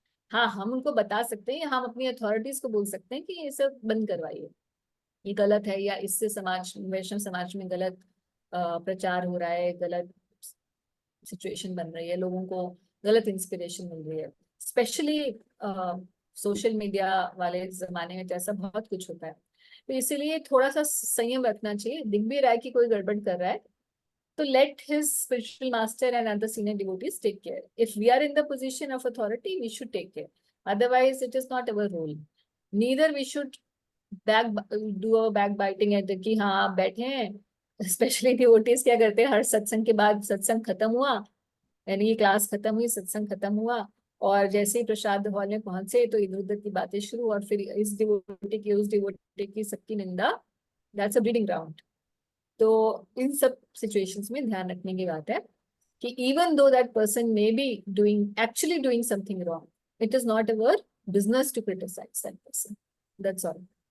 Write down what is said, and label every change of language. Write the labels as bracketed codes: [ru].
[hi] हाँ, हम उनको बता सकते हैं, हम अपनी अथॉरिटीज को बोल सकते हैं कि ये सब बंद करवाइए, ये गलत है, या इससे समाज, वैष्णव समाज में गलत प्रचार हो रहा है, गलत सिचुएशन बन रही है, लोगों को गलत इंस्पिरेशन मिल रही है। स्पेशली सोशल मीडिया वाले जमाने में तो ऐसा बहुत कुछ होता है, तो इसीलिए थोड़ा सा संयम रखना चाहिए। दिख भी रहा है कि कोई गड़बड़ कर रहा है, तो [en] let his spiritual master and other senior devotees take care. If we are in the position of authority, we should take care. Otherwise, it is not our role. Neither we should do a backbiting at the [hi] कि हाँ आप बैठे हैं। Specially devotees क्या करते हैं, हर सत्संग के बाद सत्संग खत्म हुआ, यानी कि क्लास खत्म हुई, सत्संग खत्म हुआ, और जैसे ही प्रसाद हॉल में पहुंचे तो इधर उधर की बातें शुरू, और फिर इस डिवोटी की उस डिवोटी की सबकी निंदा। [en] That's a breeding ground. [hi] तो इन सब सिचुएशंस में ध्यान रखने की बात है कि [en] Even though that person may be actually doing something wrong, it is not our business to criticise that person. That's all.